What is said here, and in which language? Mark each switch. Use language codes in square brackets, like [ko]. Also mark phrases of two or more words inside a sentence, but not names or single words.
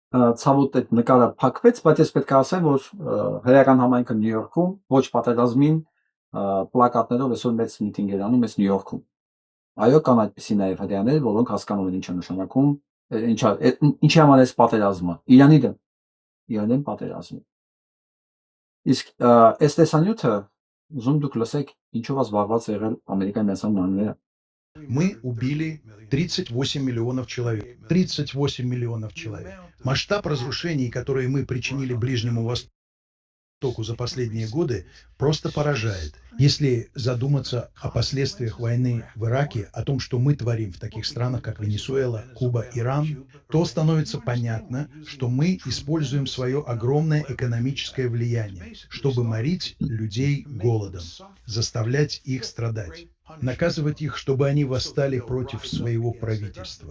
[hy] ցավոտ այդ նկարը փակվեց, բայց ես պետք է ասեմ, որ հրեական համայնքը Նյու Յորքում ոչ պատերազմին պլակատներով այսօր մեծ միտինգ էր անում այս Նյու Յորքում։ Այո, կան այդպիսի նաև հրեաներ, որոնք հասկանում են ինչ է նշանակում, ինչի համար է պատերազմը, Իրանի դեմ պատերազմը։ Իսկ այս տեսանյութը ուզում դուք լսեք ինչով է զբաղված եղել Ամերիկայի Միացյալ Նահանգները։ [ru] Мы убили 38 миллионов человек. 38 миллионов человек. Масштаб разрушений, которые мы причинили Ближнему Востоку за последние годы, просто поражает. Если задуматься о последствиях войны в Ираке, о том, что мы творим в таких странах, как Венесуэла, Куба, Иран, то становится понятно, что мы используем свое огромное экономическое влияние, чтобы морить людей голодом, заставлять их страдать, наказывать их, чтобы они восстали против своего правительства.